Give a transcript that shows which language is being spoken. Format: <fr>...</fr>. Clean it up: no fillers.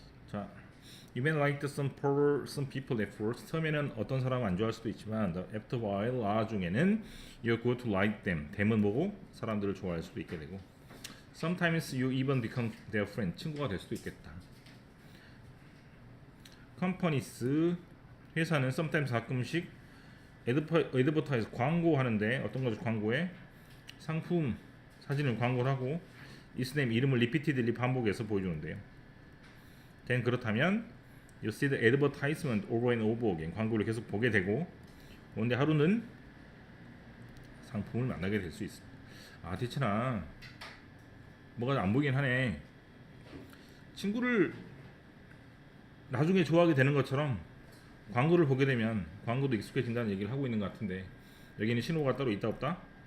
<en>자, you may like some people at first.</en> <ko>처음에는 어떤 사람은 안 좋아할 수도 있지만</ko> <en>after a while,</en> <ko>나중에는</ko> <en>you're going to like them.</en> <ko>them은 뭐고? 사람들을 좋아할 수도 있게 되고</ko> <en>sometimes you even become their friend.</en> <ko>친구가 될 수도 있겠다. companies, 회사는 sometimes 가끔씩 advertise, 광고하는데 어떤 거죠? 광고에 상품, 사진을 광고를 하고 its name, 이름을 repeatedly 반복해서 보여주는데요.</ko> <en>then 그렇다면 you see the advertisement over and over again.</en> <ko>광고를 계속 보게 되고 근데 하루는 상품을 만나게 될 수 있습니다. 아, 대체나 뭐가 안 보이긴 하네. 친구를 나중에 좋아하게 되는 것처럼 광고를 보게 되면 광고도 익숙해진다는 얘기를 하고 있는 것 같은데 여기는 신호가 따로 있다 없다?</ko>